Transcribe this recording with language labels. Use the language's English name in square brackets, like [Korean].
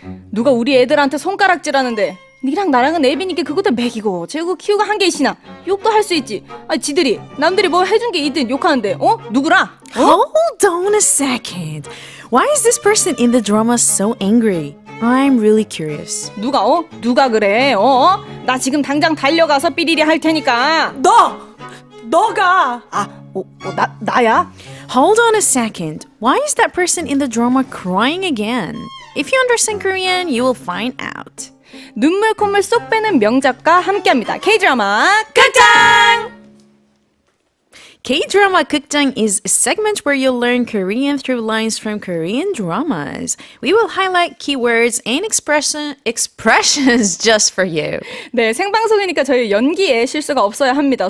[Korean] 누가 우리 애들한테 손가락질하는데 니랑 나랑은 애비니까 그것도 먹이고 재우고 키우고 한 게 있이나 욕도 할 수 있지. 아니 지들이 남들이 뭐 해준 게 있든 욕하는데 누구라? [English] Hold on a second. Why is this person in the drama so angry? I'm really curious. [Korean] 누가 그래? 나 지금 당장 달려가서 삐리리 할 테니까. 너가 나야? [English] Hold on a second. Why is that person in the drama crying again? If you understand Korean, you will find out. [Korean] 눈물 콧물 쏙 빼는 명작과 함께합니다. K-드라마 극장! [English] K-drama 극장 is a segment where you'll learn Korean through lines from Korean dramas. We will highlight keywords and expressions just for you. [Korean] 네, 생방송이니까 저희 연기에 실수가 없어야 합니다.